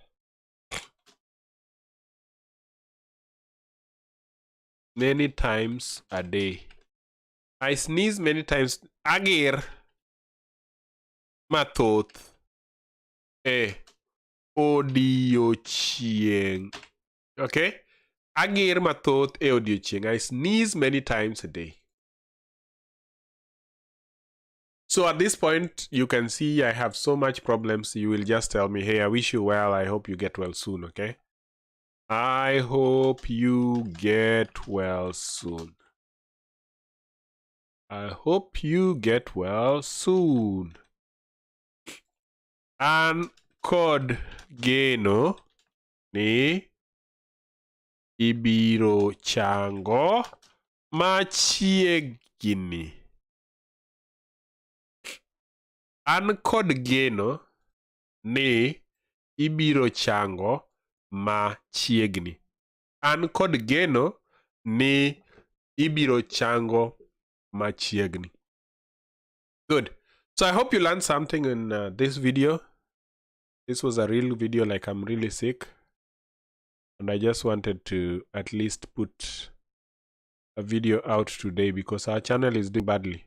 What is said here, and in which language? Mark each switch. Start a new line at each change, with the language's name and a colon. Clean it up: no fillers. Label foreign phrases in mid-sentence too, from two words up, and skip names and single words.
English: Many times a day. I sneeze many times.
Luo (Kenya and Tanzania): Agir mathoth odiochieng.
English: Okay?
Luo (Kenya and Tanzania): Agir mathoth odiochieng.
English: I sneeze many times a day. So at this point, you can see I have so much problems. You will just tell me, hey, I wish you well. I hope you get well soon, okay? I hope you get well soon. I hope you get well soon.
Luo (Kenya and Tanzania): An kod geno ni ibiro chango machiegni. An kod geno ni ibiro chango machiegni. An kod geno ni ibiro chango machiegni.
English: Good. So I hope you learned something in this video. This was a real video, like I'm really sick. And I just wanted to at least put a video out today because our channel is doing badly.